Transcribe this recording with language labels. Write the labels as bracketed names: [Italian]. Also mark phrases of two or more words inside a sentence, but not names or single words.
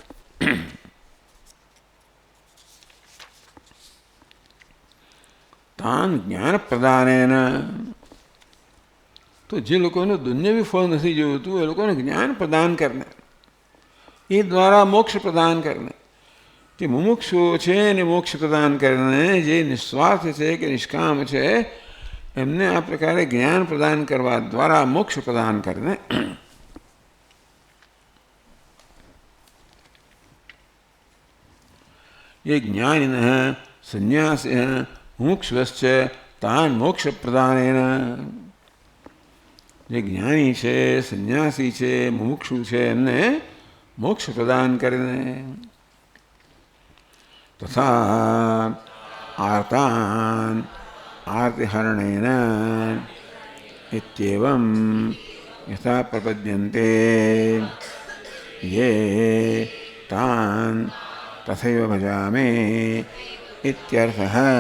[Sanskrit] तान ज्ञान प्रदानेन, [Gujarati] તો જે લોકોને દુન્યવી ફળ નથી જોઈતું એ લોકોને જ્ઞાન પ્રદાન કરને, એ દ્વારા મોક્ષ પ્રદાન કરને. જે મુમુક્ષુઓ છે એને મોક્ષ પ્રદાન કરીને, જે નિસ્વાર્થ છે કે નિષ્કામ છે એમને આ પ્રકારે જ્ઞાન પ્રદાન કરવા દ્વારા મોક્ષ પ્રદાન કરને. [Sanskrit] ये ज्ञानिन संन्यासिन मुमुक्षुश्च तान मोक्ष प्रदानेन, [Gujarati] જે જ્ઞાની છે, સંન્યાસી છે, મુમુક્ષુ છે એમને મોક્ષ પ્રદાન કરીને. [Sanskrit] तथा आर्तान आर्तिहरणेन इत्येवं यथा प्रपद्यन्ते ये तान तथैव भजामे इत्यर्थः.